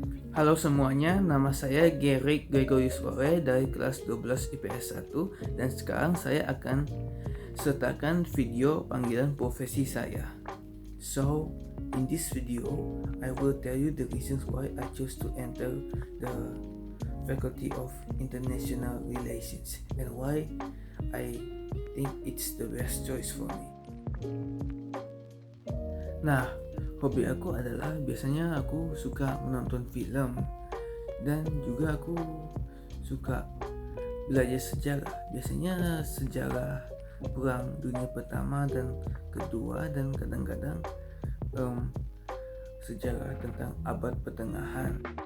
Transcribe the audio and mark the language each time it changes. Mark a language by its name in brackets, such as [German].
[Indonesian] Halo semuanya, nama saya Gerik Gregorius Rowe dari kelas 12 IPS 1 dan sekarang saya akan sertakan video panggilan profesi saya. [English] So, in this video, I will tell you the reasons why I chose to enter the Faculty of International Relations and why I think it's the best choice for me. [Indonesian] Nah, hobi aku adalah biasanya aku suka menonton film dan juga aku suka belajar sejarah. Biasanya sejarah Perang Dunia Pertama dan Kedua dan kadang-kadang sejarah tentang abad pertengahan.